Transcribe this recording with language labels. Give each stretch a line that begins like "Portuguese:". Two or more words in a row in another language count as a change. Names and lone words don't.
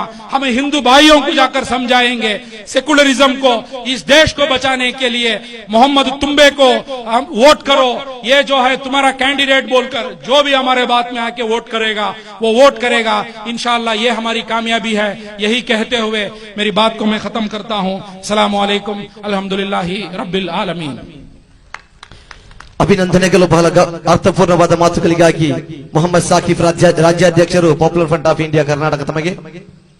Hindi: हमें हिंदू भाइयों को जाकर समझाएंगे सेकुलरिज्म को, इस देश को बचाने के लिए मोहम्मद तुम्बे को हम वोट करो, ये जो है तुम्हारा कैंडिडेट बोलकर जो भी हमारे बात में आके वोट करेगा वो वोट करेगा
Arabic: إن شاء الله.
Hindi: ये हमारी कामयाबी है। यही कहते हुए मेरी बात को मैं खत्म करता हूं।
Arabic: السلام عليكم, الحمد لله رب العالمين.
Kannada: ಅಭಿನಂದನೆಗಳು ಬಹಳ ಅರ್ಥಪೂರ್ಣವಾದ ಮಾತುಗಳಿಗಾಗಿ ಮೊಹಮ್ಮದ್ ಸಾಕಿಫ್ ರಾಜ್ಯಾಧ್ಯಕ್ಷರು ಪಾಪ್ಯುಲರ್ ಫ್ರಂಟ್ ಆಫ್ ಇಂಡಿಯಾ ಕರ್ನಾಟಕ ತಮಗೆ